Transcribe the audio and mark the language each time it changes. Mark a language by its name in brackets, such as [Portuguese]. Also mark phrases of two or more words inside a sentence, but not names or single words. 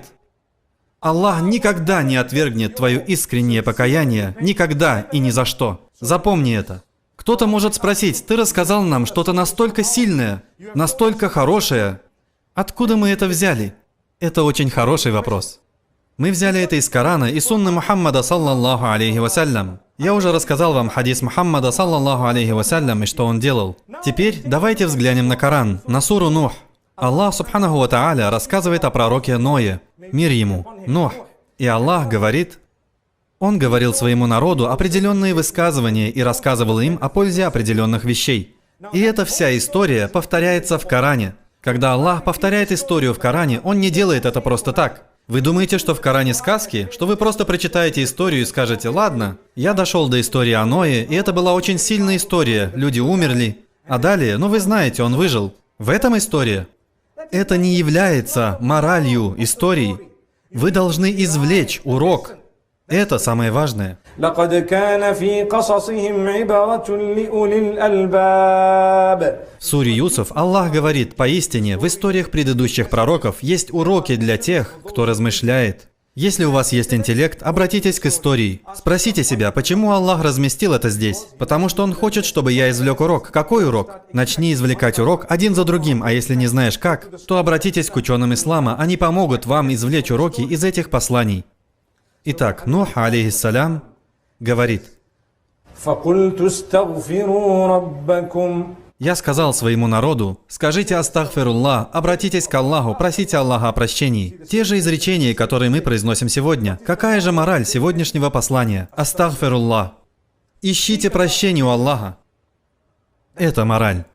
[Russian] Аллах никогда не отвергнет твое искреннее покаяние, никогда и ни за что. Запомни это. Кто-то может спросить: ты рассказал нам что-то настолько сильное, настолько хорошее. Откуда мы это взяли? Это очень хороший вопрос. Мы взяли это из Корана и сунны Мухаммада, [Arabic] صلى الله عليه وسلم. [Russian] Я уже рассказал вам хадис Мухаммада, [Arabic] صلى الله عليه وسلم, [Russian] и что он делал. Теперь давайте взглянем на Коран, на суру Нух. [Arabic] الله سبحانه وتعالى, [Russian] рассказывает о пророке Ное, мир ему, Нух. И Аллах говорит: он говорил своему народу определенные высказывания и рассказывал им о пользе определенных вещей. И эта вся история повторяется в Коране. Когда Аллах повторяет историю в Коране, Он не делает это просто так. Вы думаете, что в Коране сказки, что вы просто прочитаете историю и скажете: ладно, я дошел до истории о Ное, и это была очень сильная история, люди умерли, а далее, ну вы знаете, он выжил. В этом история. Это не является моралью истории. Вы должны извлечь урок. Это самое важное. [Arabic] لقد كان في قصصهم عبرة لأولي الألباب. [Russian] В суре Юсуф Аллах говорит: поистине, в историях предыдущих пророков есть уроки для тех, кто размышляет. Если у вас есть интеллект, обратитесь к истории. Спросите себя, почему Аллах разместил это здесь? Потому что Он хочет, чтобы я извлек урок. Какой урок? Начни извлекать урок один за другим, а если не знаешь как, то обратитесь к ученым ислама, они помогут вам извлечь уроки из этих посланий. Итак, Нух, алейхиссалям, говорит: [Arabic] فقلت استغفروا ربكم. [Russian] «Я сказал своему народу: скажите астагфируллах, обратитесь к Аллаху, просите Аллаха о прощении». Те же изречения, которые мы произносим сегодня. Какая же мораль сегодняшнего послания? Астагфируллах. Ищите прощения у Аллаха. Это мораль.